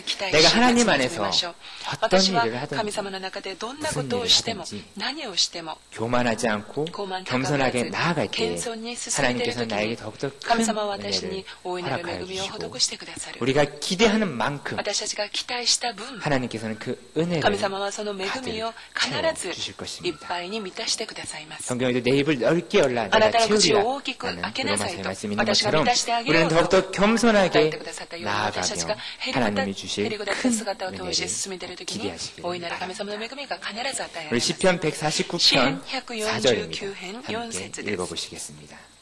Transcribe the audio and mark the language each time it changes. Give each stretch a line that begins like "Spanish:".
Korean: 내가 하나님 안에서 어떤 일을 하든지 무슨 일을 하든지 교만하지 않고 겸손하게 나아갈 때 하나님께서는 나에게 더욱더 큰 은혜를 허락하여 주시고 우리가 기대하는 만큼 하나님께서는 그 은혜를
Japanese: その恵みを必ずいっぱいに満たしてくださいます。
Korean: 성경에도 내 입을 넓게 열라 내가 채우리라 라는 로마서의 말씀이 있는 것처럼 우리는 더욱더 겸손하게 나아가며 하나님이 주실 큰 은혜를 기대하시길 바랍니다. 우리 시편 149편 4절입니다. 함께 읽어보시겠습니다.